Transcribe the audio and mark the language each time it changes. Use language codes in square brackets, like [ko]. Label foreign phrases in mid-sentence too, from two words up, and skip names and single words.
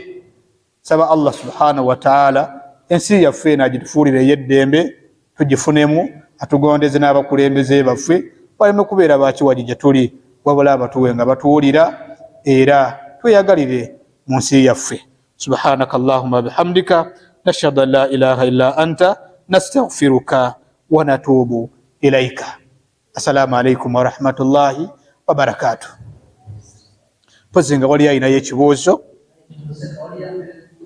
[lg] Saba [ar] الله سبحانه وتعالى [lg] ensi yaffe naagitufuulira ey'eddembe tugifunemu, atugondeze n'abakulembeze baffe baleme kubeera bakiwagi gye tuli wabula abatuwe nga batuwulira era tweyagalire mu nsi yaffe. [ar] سبحانك اللهم وبحمدك نشهد أن لا إله إلا أنت نستغفرك ونتوب إليك. السلام عليكم ورحمة الله وبركاته. [lg] Pozi nga wali ayinayo ekibuuzo.